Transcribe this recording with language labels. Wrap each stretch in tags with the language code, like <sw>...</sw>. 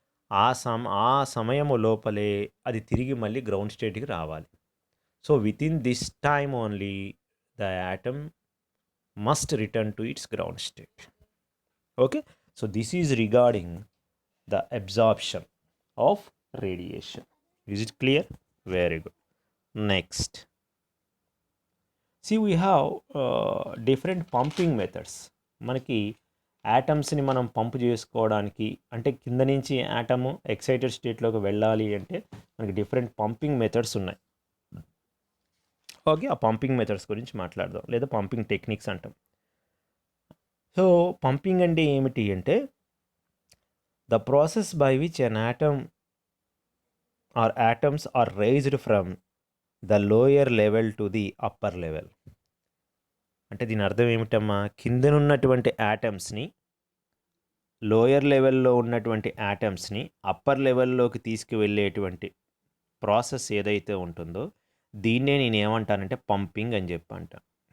<te>ఆ సమయము లోపలే అది తిరిగి మళ్ళీ గ్రౌండ్ స్టేట్కి రావాలి.</te> <en>So within this time only the atom must return to its ground state. Okay, so this is regarding the absorption of radiation. Is it clear? Very good. Next, see we have different pumping methods.</en> <te>మనకి యాటమ్స్ని మనం pump చేసుకోవడానికి, అంటే కింద నుంచి atom excited స్టేట్లోకి వెళ్ళాలి అంటే మనకి different pumping methods ఉన్నాయి. ఓకే, ఆ పంపింగ్ మెథడ్స్ గురించి మాట్లాడదాం, లేదా పంపింగ్ టెక్నిక్స్ అంటాం. సో పంపింగ్ అంటే ఏమిటి అంటే</te> <en>The process by which an atom or atoms are raised from the lower level to the upper level.</en> <te>అంటే దీని అర్థం ఏమిటమ్మా, కిందనున్నటువంటి యాటమ్స్ని, లోయర్ లెవెల్లో ఉన్నటువంటి యాటమ్స్ని అప్పర్ లెవెల్లోకి తీసుకువెళ్ళేటువంటి ప్రాసెస్ ఏదైతే ఉంటుందో దీన్నే నేను ఏమంటానంటే పంపింగ్ అని చెప్పి అంటాను.</te>